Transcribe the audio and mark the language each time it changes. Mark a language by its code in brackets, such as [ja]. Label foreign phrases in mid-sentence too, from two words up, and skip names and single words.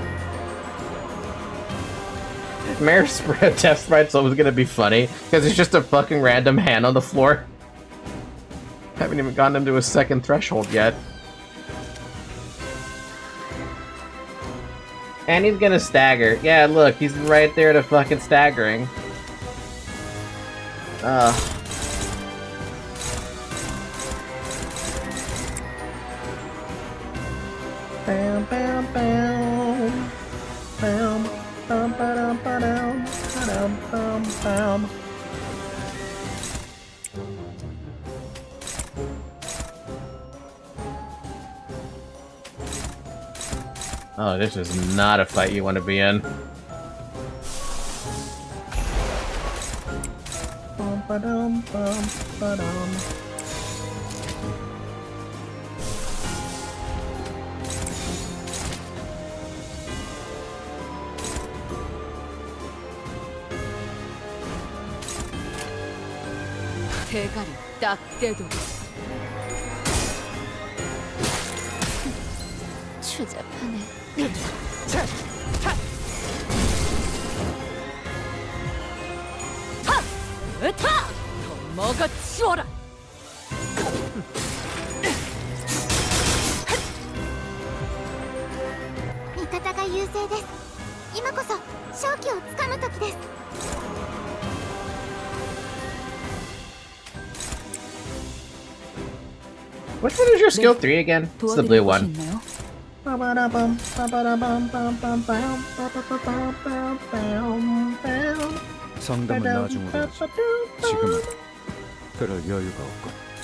[en] Mayor's Death Sprite's always gonna be funny, because it's just a fucking random hand on the floor. Haven't even gotten him to a second threshold yet. And he's gonna stagger. Yeah, look, he's right there to fucking staggering. Bam, bam, bam. Bam, bam, ba-dum, ba-dum, ba-dum, bam, bam. Oh, this is not a fight you want to be in. Bum, ba-dum, bum, ba-dum. [ko] 대가리 딱 떼도 추잡하네. 하! 으타! 더 먹어치워라! [ja] 味方が優勢です。今こそ勝機をつかむ時です。 [en] Which one is your skill 3 again? It's the blue one. [ko] 성담은 나중으로 하지. 지금은 그럴 여유가 없군.